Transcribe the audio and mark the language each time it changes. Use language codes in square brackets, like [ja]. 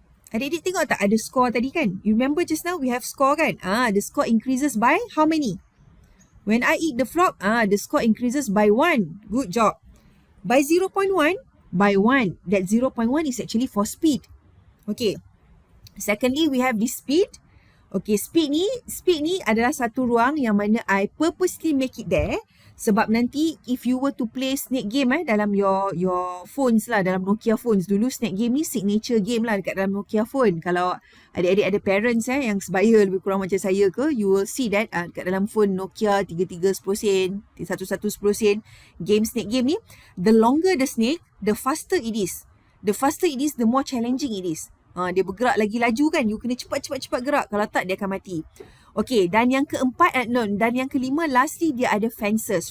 [ms] Adik-adik tengok tak ada score tadi kan? [en] You remember just now we have score kan? The score increases by how many? When I eat the frog, the score increases by 1. Good job. By 0.1? By 1. That 0.1 is actually for speed. Okay. Secondly, we have this speed. [ms] Okay, speed ni adalah satu ruang yang mana [en] I purposely make it there. [ms] Sebab nanti [en] if you were to play snake game [ms] dalam your phones lah, dalam Nokia phones dulu, snake game ni signature game lah dekat dalam Nokia phone. Kalau adik-adik ada parents yang sebaya lebih kurang macam saya ke, [en] you will see that [ms] dekat dalam phone Nokia 33 10 sen, 11 10 sen, game snake game ni, [en] the longer the snake, the faster it is. The faster it is, the more challenging it is. [ms] Dia bergerak lagi laju kan, you kena cepat gerak, kalau tak dia akan mati. Okay, dan yang keempat, dan yang kelima, lastly dia ada fences.